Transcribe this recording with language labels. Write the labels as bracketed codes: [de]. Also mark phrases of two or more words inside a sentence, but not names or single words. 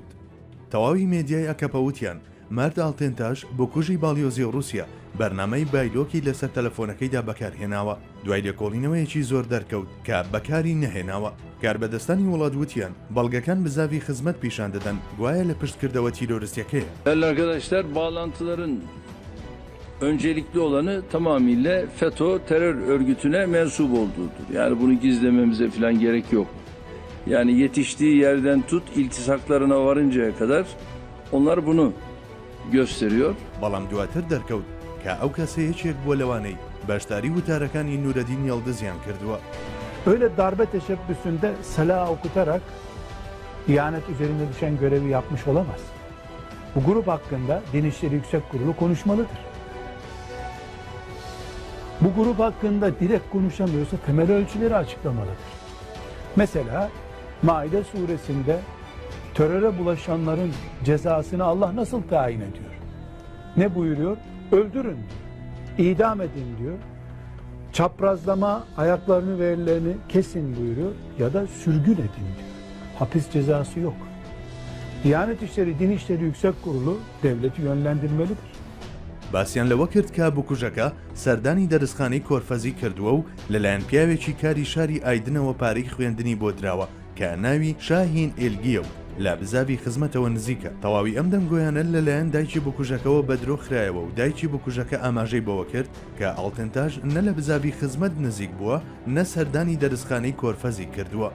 [ckb] تەواوی مێدیای ئەکەپەوتیان مارد ئاڵتێنتاژ بۆ کوژی باڵیۆزی رووسیا بەرنامەی بایلۆکی لەسەر تەلەفۆنەکەیدا بەکارهێناوە دوای لێکۆڵینەوەیەکی زۆر دەرکەوت کە بەکاری نەهێناوە. کاربەدەستانی وڵات وتیان بەڵگەکان بزاوی خزمەت پیشان دەدەن گوایە لە پشتکردەوە تیرۆریستیەکەیە. [tr] Arkadaşlar bağlantıların öncelikli olanı tamamıyla FETÖ terör örgütüne mensup olduğudur. Yani bunu gizlememize falan gerek yok. Yani yetiştiği yerden tut iltisaklarına varıncaya kadar onlar bunu gösteriyor. [ckb] بەڵام دواتر دەرکەوت کە ئەو کەسەیەکێک بۆ لەوانەی باشداری وتارەکانی نورەدین یەڵدزیان کردووە. [tr] Öyle darbe teşebbüsünde silah okutarak ihanet üzerinde düşen görevi yapmış olamaz. Bu grup hakkında Din İşleri Yüksek Kurulu konuşmalıdır. Bu grup hakkında direkt konuşamıyorsa temel ölçüleri açıklamalıdır. Mesela Maide suresinde teröre bulaşanların cezasını Allah nasıl tayin ediyor? Ne buyuruyor? Öldürün, idam edin diyor. Çaprazlama, ayaklarını ve ellerini kesin buyuruyor ya da sürgün edin diyor. Hapis cezası yok. Diyanet İşleri, Din İşleri Yüksek Kurulu devleti yönlendirmelidir. [ckb] باسییان لەوە کرد کە بکوژەکە سەردانی دەرزخانەی کۆرفەزی کردووە و لەلایەن پیاوێکی کاری شاری ئایدنەوە پارەی خوێندنی بۆ دراوە کە ناوی شاهین ئێلگیە و لە بزاوی خزمەتەوە نزیکە. تەواوی ئەم دەنگۆیانە لەلایەن دایکی بکوژەکەەوە بەدرۆ خرایەوە و دایکی بکوژەکە ئاماژەی بەوە کرد کە ئاڵتێنتاژ نە لە بزاوی خزمەت نزیک بووە نە سەردانی دەرزخانەی کۆرفەزی کردووە.